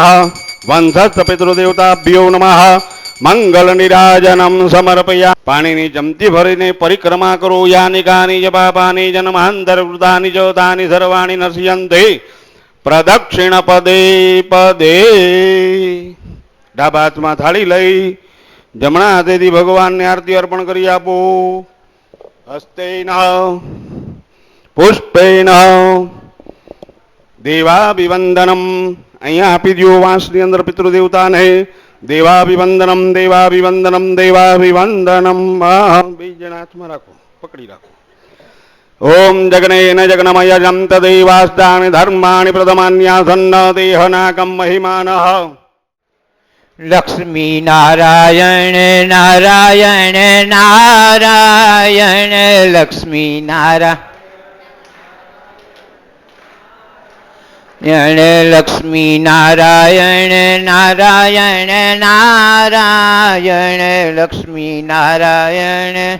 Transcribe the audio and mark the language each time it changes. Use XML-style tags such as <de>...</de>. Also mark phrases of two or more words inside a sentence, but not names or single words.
<sa>वंशस्थ पितृदेवताभ्यो नमः। मंगल निराजनम समर्पया।</sa> <gu>પાણીની ચમચી ભરીને પરિક્રમા કરો।</gu> <sa>यानि कानि च पापानि जन्मान्तरकृतानि च तानि सर्वाणि नश्यन्ते प्रदक्षिण पदे पदे।</sa> <gu>ડાબા હાથમાં થાળી લઈ જમણા હાથેથી ભગવાનને આરતી અર્પણ કરી આપો।</gu> <sa>हस्तेन पुष्पेन देवाभिवंदनम</sa> <gu>અહીંયા આપી દો વાંસની અંદર પિતૃદેવતાને</gu> <sa>देवाभिवंदनम देवाभिवंदनम देवाभिवंदनम।</sa> <gu>બીજા હાથમાં રાખો પકડી રાખો।</gu> <sa>ओम जगनेन जगनमयजं तदेवास्तानि धर्माणि प्रथमान्यासन्न देहनाकं महिमानः। लक्ष्मी नारायण नारायण नारायण लक्ष्मी नारायण लक्ष्मी नारायण नारायण नारायण लक्ष्मी नारायण।</sa>